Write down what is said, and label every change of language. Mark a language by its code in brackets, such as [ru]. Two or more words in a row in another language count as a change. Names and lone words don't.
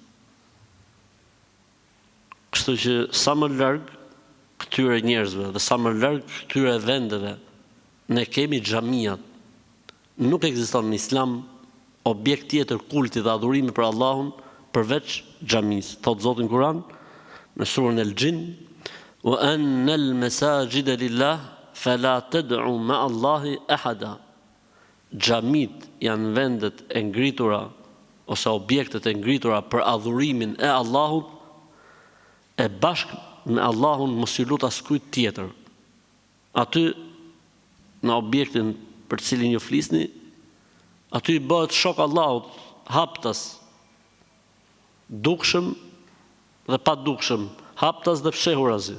[sq] Kështu që sa më larg këtyre njerëzve dhe sa më larg këtyre vendeve, ne kemi xhamiat. Nuk ekziston në Islam objekt tjetër kulti dhe adhurimi për Allahun përveç xhamisë. Thot Zoti në Kur'an në surën El-Jin: [ar] "وأن المساجد لله فلا تدعوا مع الله أحدا." [sq] Xhamit janë vendet e ngritura ose objektet e ngritura për adhurimin e Allahut, e bashkë me Allahun mos ju lut askujt tjetër. Aty në objektin për cilin ju flisni, aty bëhet shok Allahut, haptas, dukshëm dhe pa dukshëm, haptas dhe fshehurazi.